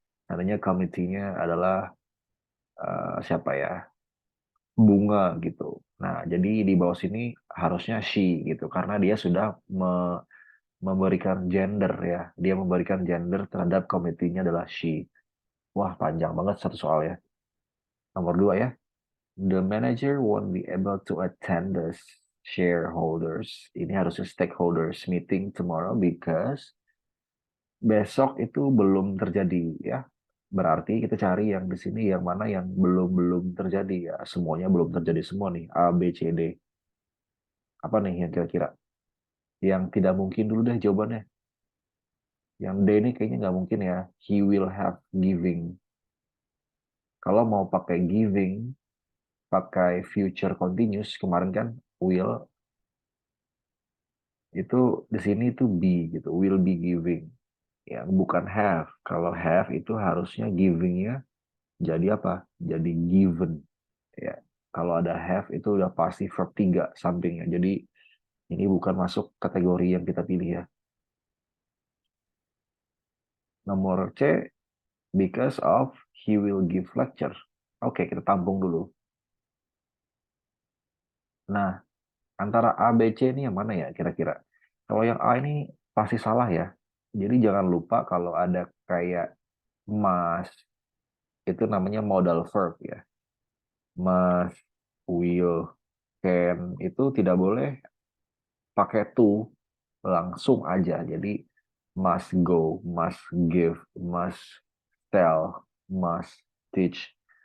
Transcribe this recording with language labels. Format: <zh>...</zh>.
<id>Nantinya komitinya adalah siapa ya? Bunga gitu. Nah, jadi di bawah sini harusnya she gitu karena dia sudah memberikan gender ya. Dia memberikan gender terhadap komitinya adalah she. Wah, panjang banget satu soal ya. Nomor dua ya.</id> <en>The manager won't be able to attend the shareholders.</en> <id>Ini harusnya</id> <en>stakeholders meeting tomorrow because</en> <id>besok itu belum terjadi ya. Berarti kita cari yang di sini yang mana yang belum terjadi ya. Semuanya belum terjadi semua nih. A, B, C, D. Apa nih yang kira-kira? Yang tidak mungkin dulu deh jawabannya. Yang D ini kayaknya nggak mungkin ya.</id> <en>He will have giving.</en> <id>Kalau mau pakai giving, pakai future continuous kemarin kan will itu di sini itu be gitu.</id> <en>Will be giving.</en> <id>Ya, bukan have. Kalau have itu harusnya givingnya jadi apa? Jadi given. Ya, kalau ada have itu udah pasti verb 3 sampingnya. Jadi ini bukan masuk kategori yang kita pilih ya. Nomor C,</id> <en>because of he will give lecture.</en> <id>Oke, kita tampung dulu. Nah, antara A, B, C ini yang mana ya kira-kira? Kalau yang A ini pasti salah ya. Jadi jangan lupa kalau ada kayak must, itu namanya modal verb ya. Must, will, can, itu tidak boleh pakai to langsung aja. Jadi</id> <en>must go, must give, must tell, must teach.</en>